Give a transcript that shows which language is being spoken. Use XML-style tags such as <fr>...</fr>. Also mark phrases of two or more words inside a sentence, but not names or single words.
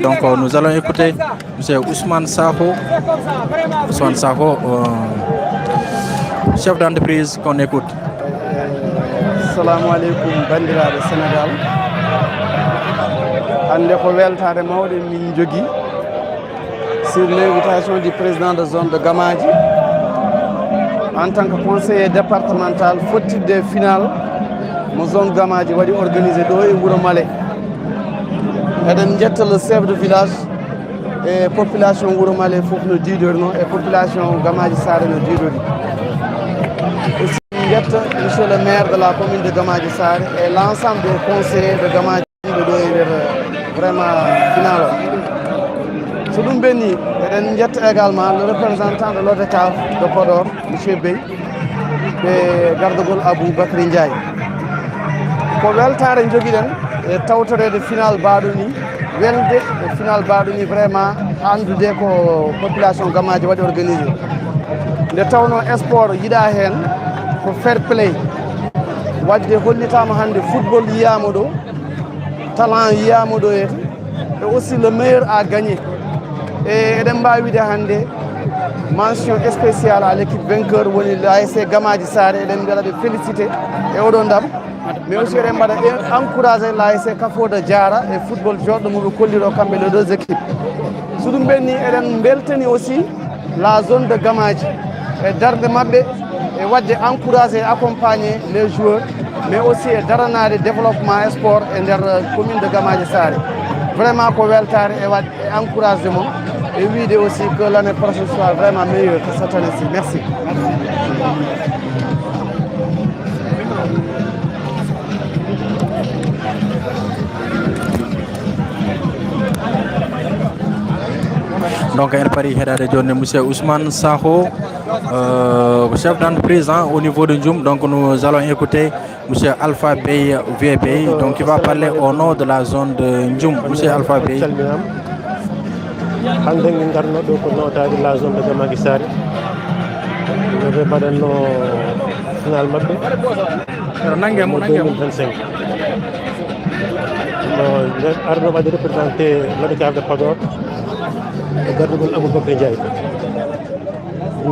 <fr>Donc, nous allons écouter M. Ousmane Sakho. Ousmane Sakho, chef d'entreprise qu'on écoute.</fr> <ar>Assalamu alaikum,</ar> <ff>bandiraɓe Sénégal. Hande ko weltare mawɗe min jogui</ff> <fr>sur l'invitation du président de zone de Gamadji en tant que conseiller départemental</fr> <ff>fottide finale mo zone Gamadji waɗi organisé ɗo e Wouroumale. Eɗen jetta</ff> <fr>le chef de village et population</fr> <ff>Wouroumale fof no jiiɗorno</ff> <fr>et population</fr> <ff>Gamadji Sare no jiiɗori.</ff> <fr>Monsieur le maire de la commune de Gamadji Sare et l'ensemble des conseillers de Gamadji de vraiment final.</fr> <ff>So ɗum ɓenni eɗen jetta</ff> <fr>également le représentant de l'ODCAV de Podor, M.</fr> <ff>Bey ɓe gardogol Aboubacry Ndiaye. Ko weltare joguiɗen e tawtorede final baɗo ni welde e final baɗo ni vraiment andude ko population Gamadji waɗi organisé nde tawno sport yiɗa hen ko fair play wadde hollitama hande football yiyama ɗo talent yiyama ɗo</ff> <fr>et aussi le meilleur a gagné</fr> <ff>e eɗen mbawi wide hande</ff> <fr>mention spéciale à l'équipe vainqueur</fr> <ff>woni l'ASC Gamadji Sare eɗen mbiyaɗaɓe félicité e oɗo ndam</ff> <fr>mais aussi</fr> <ff>eɗen mbaɗa encouragé l'ASC Kafode Diara e football joɗɗo moɓe kolliro kamɓe</ff> <fr>les deux équipes</fr> <ff>so ɗum ɓenni eɗen beltani</ff> <fr>aussi la zone de Gamadji</fr> <ff>e darde mabɓe et wadde</ff> <fr>encourager et accompagner les joueurs mais aussi</fr> <ff>e daranade développement sport e nder commune de Gamadji Sare vraiment ko weltare e wadde encouragement et wiide aussi</ff> <fr>que l'année prochaine soit vraiment meilleure que cette année-ci. Merci. Donc, en Paris, M. Ousmane Sakho, chef d'entreprise au niveau de Ndjoum. Donc, nous allons écouter M. Alpha Bey VB, donc qui va parler au nom de la zone de Ndjoum. M. Alpha Bey.</fr> <ff>hande min garno ɗo ko notade</ff> <fr>la zone de Gamadji Sare</fr> <ff>ɓe mbaɗanno final mabɓe 2025 arno waɗi représenté l'ODCAV de Podor e gardugol Aboubacry Ndiaye min</ff>